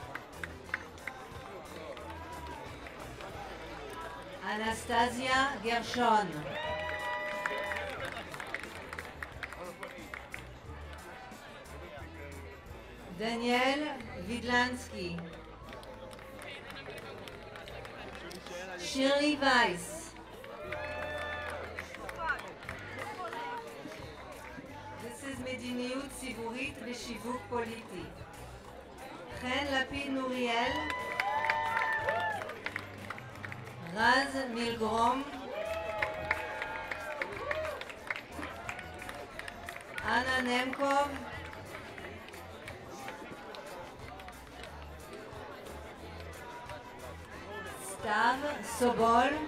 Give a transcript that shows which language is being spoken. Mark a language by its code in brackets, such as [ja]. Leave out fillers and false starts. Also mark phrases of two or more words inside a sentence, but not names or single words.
[he] Anastasia Gershon. Daniel Vidlansky. Shirley Weiss. [en] This is [he] מדיניות ציבורית ושיווק פוליטי. חן לפיד נוריאל, רז מילגרום, אנה נמקוב, סתיו סובול,